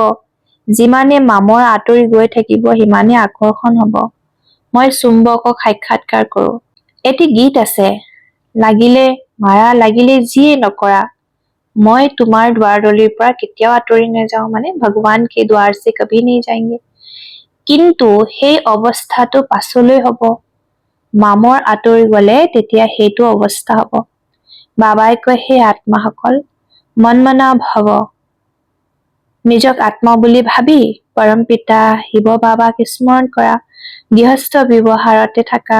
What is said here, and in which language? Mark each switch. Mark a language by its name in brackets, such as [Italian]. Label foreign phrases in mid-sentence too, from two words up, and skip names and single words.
[Assamese] যিমানে মামৰ আঁতৰি গৈ থাকিব সিমানে আকৰ্ষণ হব। মই চুম্বকক সাক্ষাৎকাৰ কৰো। এটি গীত আছে, লাগিলে মাৰা লাগিলে যিয়ে নকৰা, মই তোমাৰ দুৱাৰদলিৰ পৰা কেতিয়াও আঁতৰি নাযাওঁ। মানে ভগৱান [Hindi] के द्वार से कभी नहीं जाएंगे। [Assamese] কিন্তু সেই অৱস্থাটো পাছলৈ হব। মামৰ আঁতৰি গলে তেতিয়া সেইটো অৱস্থা হব। বাবাই কয় হে আত্মাসকল, মনমনা ভৱ। নিজক আত্মা বুলি ভাবি পৰম পিতা শিৱ বাবাক স্মৰণ কৰা, গৃহস্থ ব্যৱহাৰতে থাকা।